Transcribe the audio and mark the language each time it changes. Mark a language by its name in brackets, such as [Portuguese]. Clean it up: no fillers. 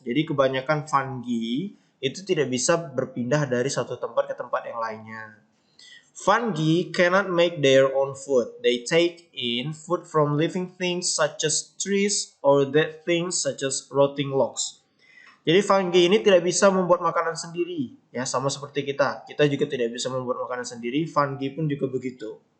[Indonesian] Jadi kebanyakan fungi itu tidak bisa berpindah dari satu tempat ke tempat yang lainnya. [English] Fungi cannot make their own food. They take in food from living things such as trees or dead things such as rotting logs. [Indonesian] Jadi fungi ini tidak bisa membuat makanan sendiri, ya, sama seperti kita. Kita juga tidak bisa membuat makanan sendiri, fungi pun juga begitu.